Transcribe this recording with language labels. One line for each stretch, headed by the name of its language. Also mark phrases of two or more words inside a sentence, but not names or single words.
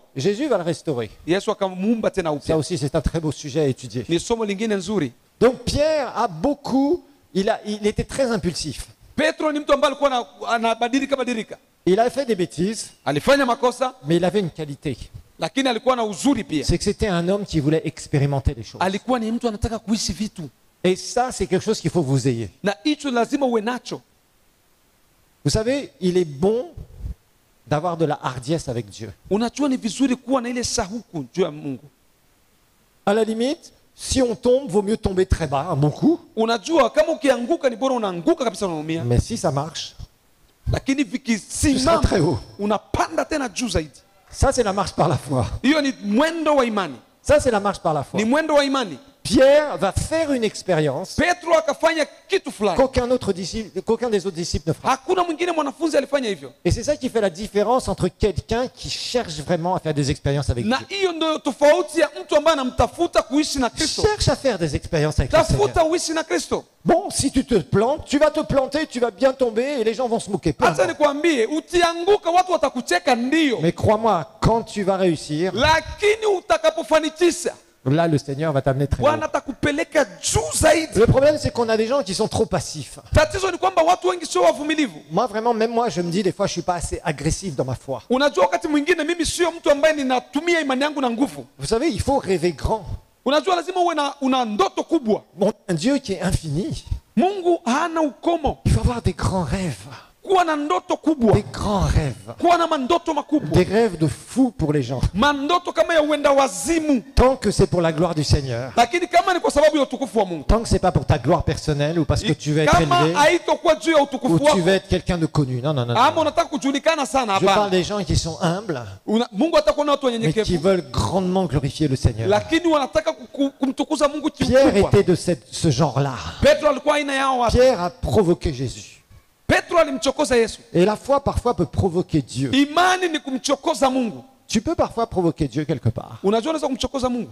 French: Jésus va le restaurer.
Swahili: Yesu akamuumba tena
French: Ça
Swahili: upya.
French: aussi, c'est un très beau sujet à étudier.
Swahili: Ni somo lingine nzuri.
French: Donc Pierre a beaucoup, il était très impulsif.
Swahili: Petro ni mtu ambaye alikuwa anabadilika.
French: Il a fait des bêtises,
Swahili: Alifanya makosa,
French: mais il avait une qualité.
Swahili: lakini alikuwa na uzuri pia.
French: C'est que c'était un homme qui voulait expérimenter les choses.
Swahili: Alikuwa ni mtu anataka kuishi vitu.
French: Et ça, c'est quelque chose qu'il faut que vous ayez.
Swahili: Na hicho lazima uwe nacho.
French: Vous savez, il est bon d'avoir de la hardiesse avec Dieu.
Swahili: Unajua ni vizuri kuwa na ile shahuku juu ya Mungu.
French: À la limite, si on tombe, vaut mieux tomber très bas, un bon coup.
Swahili: Unajua kama ukianguka ni bora unaanguka kabisa unaumia.
French: Mais si ça marche,
Swahili: Lakini
French: tu seras
Swahili: vikisimama
French: très haut.
Swahili: unapanda tena juu zaidi.
French: Ça, c'est la marche par la foi.
Swahili: Hiyo ni mwendo wa imani.
French: Ça, c'est la marche par la foi.
Swahili: Ni mwendo wa imani.
French: Pierre va faire une expérience
Swahili: Petro akafanya kitu fulani.
French: qu'aucun des autres disciples ne fera.
Swahili: Hakuna mwingine mwanafunzi alifanya hivyo.
French: Et c'est ça qui fait la différence entre quelqu'un qui cherche vraiment à faire des expériences avec
Swahili: Na
French: Dieu.
Swahili: hiyo ndio tofauti ya mtu ambaye anamtafuta kuishi na Kristo.
French: Cherche à faire des expériences avec le Seigneur.
Swahili: Tafuta uishi na Kristo.
French: Bon, si tu te plantes, tu vas te planter, tu vas bien tomber et les gens vont se moquer. Peu
Swahili: Hata
French: importe.
Swahili: nikwambie, utianguka watu watakucheka ndio.
French: Mais crois-moi, quand tu vas réussir,
Swahili: Lakini utakapofanikisha,
French: là le Seigneur va t'amener très
Swahili: Bwana
French: loin.
Swahili: atakupeleka juu zaidi.
French: Le problème, c'est qu'on a des gens qui sont trop passifs.
Swahili: Tatizo ni kwamba watu wengi sio wavumilivu.
French: Moi, vraiment, même moi, je me dis des fois, je suis pas assez agressif dans ma foi.
Swahili: Unajua wakati mwingine mimi sio mtu ambaye ninatumia imani yangu na nguvu.
French: Vous savez, il faut rêver grand.
Swahili: Unajua lazima uwe una ndoto kubwa.
French: Bon, un Dieu qui est infini,
Swahili: Mungu hana ukomo.
French: il faut avoir des grands rêves.
Swahili: Kuwa na ndoto kubwa.
French: Des grands rêves.
Swahili: Kuwa na mandoto makubwa.
French: Des rêves de fou pour les gens.
Swahili: Mandoto kama ya uenda wazimu.
French: Tant que c'est pour la gloire du Seigneur.
Swahili: Lakini kama ni kwa sababu ya utukufu wa Mungu.
French: Tant que c'est pas pour ta gloire personnelle ou parce que tu veux être
Swahili: Kama
French: élevé
Swahili: haitakuwa juu ya
French: ou
Swahili: utukufu
French: tu
Swahili: wako.
French: veux être quelqu'un de connu. Non, non, non.
Swahili: Ama
French: non.
Swahili: unataka kujulikana sana
French: Je parle
Swahili: hapana.
French: des gens qui sont humbles,
Swahili: Mungu atakuwa na watu
French: mais qui
Swahili: wanyenyekevu.
French: veulent grandement glorifier le Seigneur.
Swahili: Lakini wanataka kumtukuza Mungu
French: Pierre
Swahili: kikubwa.
French: était de ce genre-là.
Swahili: Petro alikuwa aina yao watu.
French: Pierre a provoqué Jésus.
Swahili: Petro alimchokoza Yesu.
French: Et la foi parfois peut provoquer Dieu.
Swahili: Imani ni kumchokoza Mungu.
French: Tu peux parfois provoquer Dieu quelque part.
Swahili: Unajua unaweza kumchokoza Mungu.